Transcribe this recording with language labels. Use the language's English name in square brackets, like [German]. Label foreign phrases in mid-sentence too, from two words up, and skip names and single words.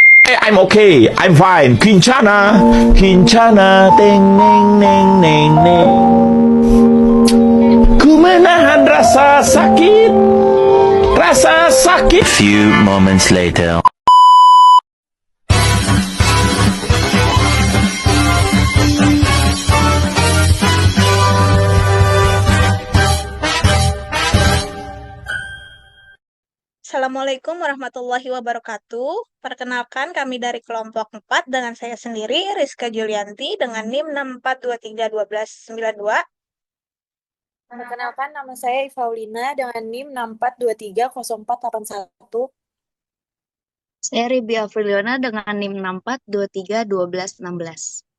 [English] I'm okay. I'm fine. Kincana. Kincana. Teng neng neng neng neng. [Indonesian] Ku menahan rasa sakit. Rasa sakit. [English] Few moments later. [Arabic] السلام عليكم ورحمة الله وبركاته. [Indonesian] Perkenalkan kami dari kelompok 4 dengan saya sendiri, Rizka Julianti dengan NIM 64231292. Perkenalkan, nama saya Ivaulina dengan NIM 64230481. Saya Ribi Afriliona dengan NIM 64231216.